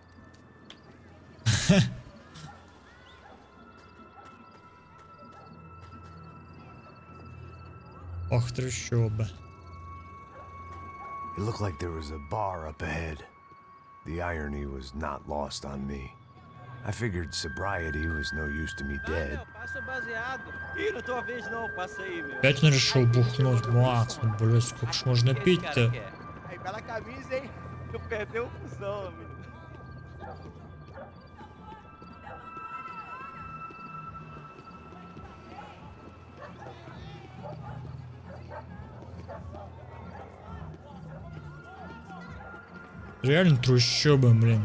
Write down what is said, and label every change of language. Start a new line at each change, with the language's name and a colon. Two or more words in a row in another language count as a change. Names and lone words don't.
Russian: Ох, трущоба.
English: It looked like there was a bar up ahead. The irony was not lost on me. I figured sobriety was no use to me dead.
Portuguese: Passa baseado. Ih, não tua vez não, passa aí, meu.
Russian: Опять он решил бухнуть. Макс, ну, блядь, сколько ж можно пить-то?
Portuguese: Aí, bela camisa, hein? Tu perdeu o fusão, menino.
Russian: Реально трущобы, блин.